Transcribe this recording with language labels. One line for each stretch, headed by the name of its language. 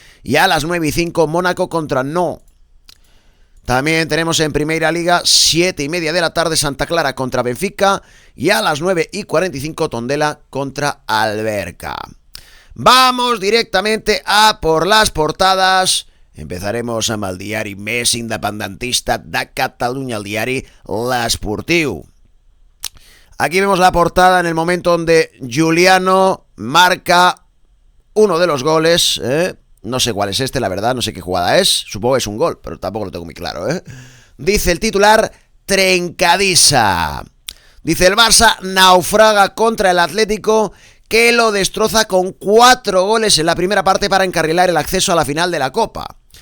Spanish: Y a las 9:05, Mónaco contra Nantes. También tenemos en Primera Liga, 7:30 de la tarde, Santa Clara contra Benfica. Y a las 9:45, Tondela contra Alberca. Vamos directamente a por las portadas.
Catalan: Empezaremos amb el diari més independentista de Catalunya, el diari L'Esportiu.
Spanish: Aquí vemos la portada en el momento donde Giuliano marca uno de los goles, ¿eh? No sé cuál es este, la verdad, no sé qué jugada es. Supongo que es un gol, pero tampoco lo tengo muy claro, ¿eh? Dice el titular: trencadissa. Dice: el Barça naufraga contra el Atlético, que lo destroza con 4 goles en la primera parte para encarrilar el acceso a la final de la Copa.